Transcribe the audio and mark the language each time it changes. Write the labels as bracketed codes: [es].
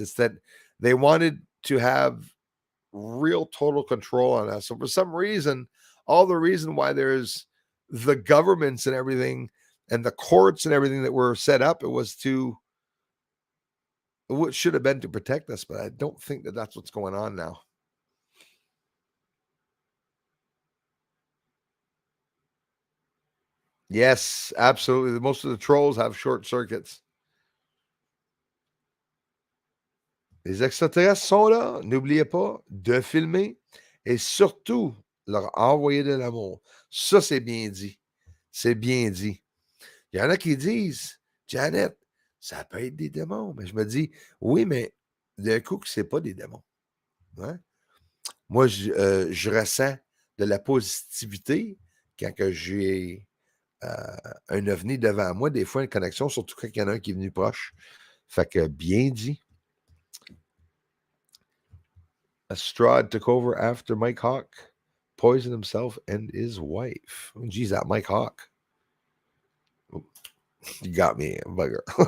[en] It's that they wanted to have real total control on us. So for some reason, all the reason why there's the governments and everything and the courts and everything that were set up, what should have been to protect us, but I don't think that that's what's going on now. Yes, absolutely. Most of the trolls have short circuits. [fr] Les extraterrestres sont là. N'oubliez pas de filmer et surtout leur envoyer de l'amour. Ça, c'est bien dit. C'est bien dit. Il y en a qui disent, Janet, ça peut être des démons. Mais je me dis, oui, mais d'un coup, que c'est pas des démons. Hein? Moi, je ressens de la positivité quand que j'ai un ovni devant moi. Des fois, une connexion, surtout quand il y en a un qui est venu proche. Fait que bien dit. [en] Strahd took over after Mike Hawk poisoned himself and his wife. Oh, geez, that Mike Hawk. You got me, bugger.